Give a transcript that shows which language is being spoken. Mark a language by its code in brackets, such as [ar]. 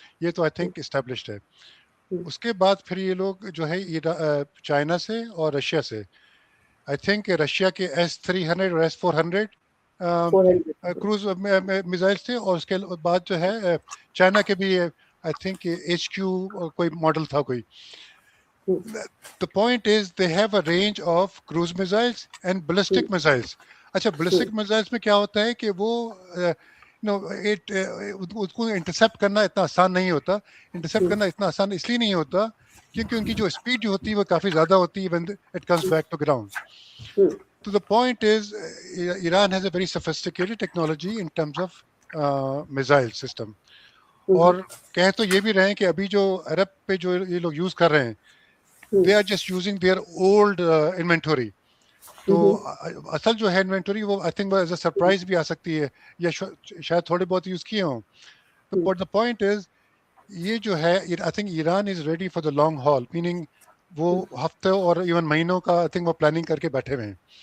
[ur] یہ تو I think established ہے. اس کے بعد پھر یہ لوگ جو ہے چائنا سے اور رشیا سے، آئی تھنک رشیا کے S-300 اور S-400 کروز میزائلس تھے، اور اس کے بعد جو ہے چائنا کے بھی آئی تھنک HQ کوئی ماڈل تھا کوئی. [en] The point is they have a range of cruise missiles and ballistic missiles. [ur] اچھا ballistic missiles میں کیا ہوتا ہے کہ وہ اس کو انٹرسیپٹ کرنا اتنا آسان نہیں ہوتا. انٹرسیپٹ کرنا اتنا آسان اس لیے نہیں ہوتا کیونکہ ان کی جو اسپیڈ جو ہوتی ہے وہ کافی زیادہ ہوتی ہے [en] when it comes back to ground. So the point is Iran has a very sophisticated technology in terms of missile system. [ur] اور کہیں تو یہ بھی رہے کہ ابھی جو عرب پہ جو یہ لوگ یوز کر رہے ہیں، [en] they are just using their old inventory. [ur] تو اصل جو ہے انوینٹوری وہ I think [en] as a surprise [ur] بھی آ سکتی ہے، یا شاید تھوڑے بہت یوز کیے ہوں. [en] but the point is [ur] یہ جو ہے I think [en] Iran is ready for the long haul, [ur] meaning وہ ہفتوں اور ایون مہینوں کا آئی تھنک وہ پلاننگ کر کے بیٹھے ہوئے ہیں.